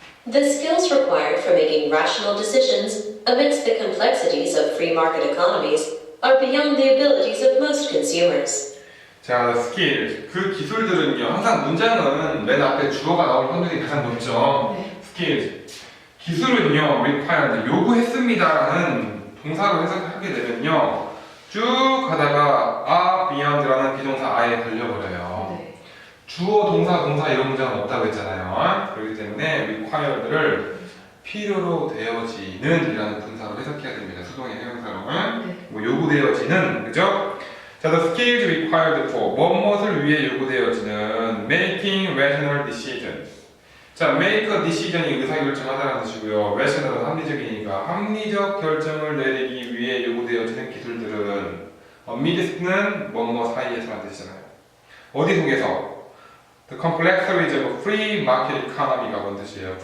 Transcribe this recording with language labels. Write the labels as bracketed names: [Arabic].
[English] The skills required for making rational decisions amidst the complexities of free market economies are beyond the abilities of most consumers. [Korean] 자, skills. 그 기술들은요. 항상 문장은 맨 앞에 주어가 나올 확률이 가장 높죠. 네. [English] skills. 기술은요. required. [Korean] 요구했습니다라는 동사로 해석하게 되면요. 쭉 가다가 beyond라는 비동사 I에 걸려버려요. 네. 주어, 동사 이런 문장은 없다고 했잖아요. 그렇기 때문에 required를 필요로 되어지는 이라는 분사로 해석해야 됩니다. 수동의 형용사로. 네. 뭐 요구되어지는, 그죠? [English] 자, the skills required for [Korean] 무엇을 위해 요구되어지는 [English] making rational decisions. [Korean] 자, [English] make a decision [Korean] 이 의사결정하다는 뜻이고요. rational은 합리적이니까 합리적 결정을 내리기 위해 요구되어지는 기술들은 amidst는 뭐뭐 사이에서라는 뜻이잖아요. 어디 속에서? [English] The complexities of free market economy가 뭔 뜻이에요?